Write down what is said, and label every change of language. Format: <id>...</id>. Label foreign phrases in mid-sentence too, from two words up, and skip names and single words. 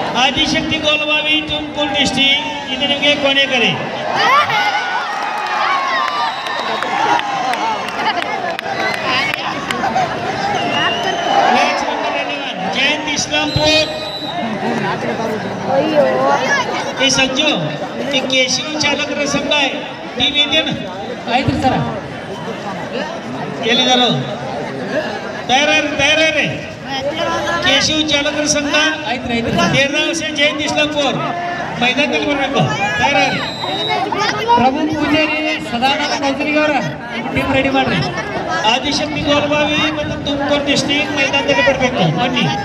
<kn>ಆದಿಶಕ್ತಿ ಗೋಲ್ಬಾವಿ ತುಮಕೂರು ಡಿಸ್ಟಿಕ್ ಇದು ನಿಮಗೆ ಕೊನೆ ಕರೆ.</kn> <mr>जयंत इस्लामपुर हे संजू ते केशव चालक संघ आहे टीम येते ना</mr> <kn>ಆಯ್ತು ಸರ್ ಎಲ್ಲಿದಾರೋ ತಯಾರೇ ಕೇಶವ ಚಾಲಕರ ಸಂಘ ದೇರ್ದಾವಸೆ ಜಯಂತ್ ಇಸ್ಲಾಂಪುರ್ ಮೈದಾನದಲ್ಲಿ ಬರಬೇಕು ತಯಾರಿ ಪ್ರಭು ಪೂಜಾರಿ ಸದಾನಂದ ಕೌಸರಿಗೆ ಅವರ ಟೀಮ್ ರೆಡಿ ಮಾಡ್ರಿ ಆದಿಶಕ್ತಿ ಗೋಲ್ಬಾವಿ ಮತ್ತು ತುಮಕೂರು ಡಿಸ್ಟ್ರಿಕ್ಟ್ ಮೈದಾನದಲ್ಲಿ ಬರಬೇಕು ಬನ್ನಿ</kn>